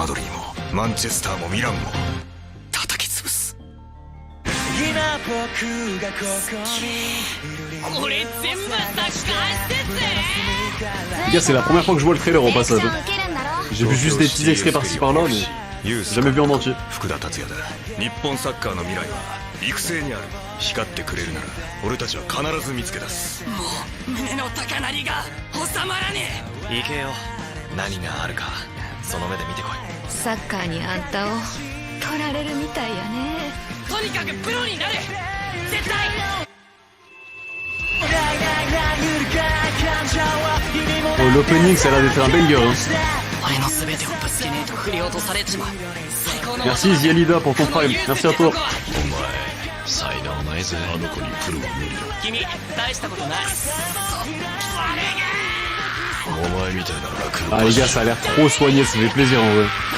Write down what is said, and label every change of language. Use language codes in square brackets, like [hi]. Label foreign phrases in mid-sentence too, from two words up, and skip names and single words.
[fr] Les gars, c'est la première fois que je vois le trailer au passage. J'ai vu juste des petits extraits par-ci par-là, mais j'ai jamais vu en entier. [ja] 育成にある光ってくれるなら俺たちは必ず見つけ出すもう胸の高鳴りが収まらねえ行けよ何があるかその目で見てこいサッカーにあんたを取られるみたいやねとにかくプロになれ絶対 [fr] l'opening ça a l'air d'être un banger hein. Merci Zialida pour ton prime, merci à toi. Ah les gars, ça a l'air trop soigné, ça fait plaisir en vrai.